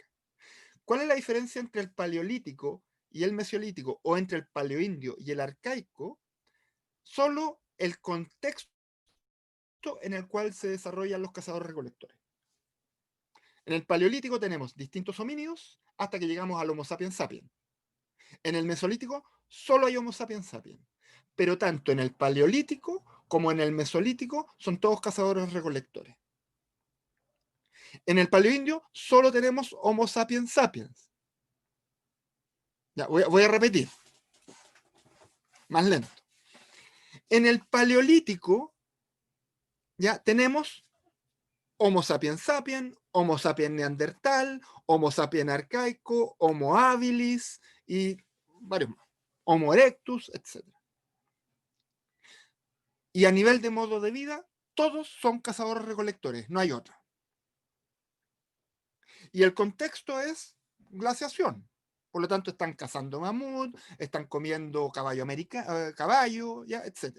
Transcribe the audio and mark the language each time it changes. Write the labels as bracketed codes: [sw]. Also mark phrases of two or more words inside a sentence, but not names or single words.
[es] ¿Cuál es la diferencia entre el paleolítico y el mesolítico, o entre el paleoindio y el arcaico? Solo el contexto en el cual se desarrollan los cazadores-recolectores. En el paleolítico tenemos distintos homínidos hasta que llegamos al Homo sapiens sapiens. En el mesolítico solo hay Homo sapiens sapiens. Pero tanto en el paleolítico como en el mesolítico son todos cazadores-recolectores. En el paleoindio solo tenemos Homo sapiens sapiens. Ya, voy a repetir. Más lento. En el paleolítico ya tenemos Homo sapiens sapiens, Homo sapiens neandertal, Homo sapiens arcaico, Homo habilis y varios más. Homo erectus, etc. Y a nivel de modo de vida, todos son cazadores-recolectores, no hay otra. Y el contexto es glaciación. Por lo tanto, están cazando mamut, están comiendo caballo, ya, etc.